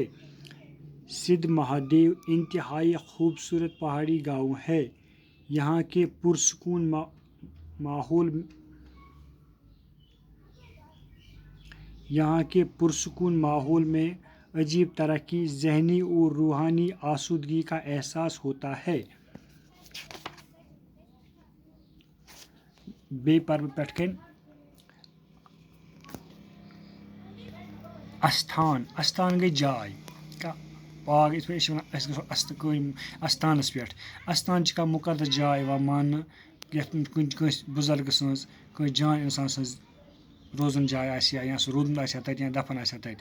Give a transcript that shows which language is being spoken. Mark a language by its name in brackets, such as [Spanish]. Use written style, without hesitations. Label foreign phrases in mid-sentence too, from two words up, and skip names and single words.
[Urdu] سدھ مہادیو انتہائی خوبصورت پہاڑی گاؤں ہے۔ یہاں کے پرسکون ماحول میں عجیب طرح کی ذہنی اور روحانی آسودگی کا احساس ہوتا ہے۔ [Kashmiri] بیٚیہِ پَرٕ بہٕ پٮ۪ٹھ کَنۍ استھان گٔے جاے پاک یِتھ پٲٹھۍ أسۍ گژھو استانَس پٮ۪ٹھ۔ استان چھِ کانٛہہ مُقدس جاے یِوان ماننہٕ یَتھ کٲنٛسہِ بُزرگہٕ سٕنٛز کٲنٛسہِ جان اِنسان سٕنٛز روزُن جاے آسہِ یا سُہ روٗدمُت آسہِ ہا تَتہِ یا دفن آسہِ ہا تَتہِ۔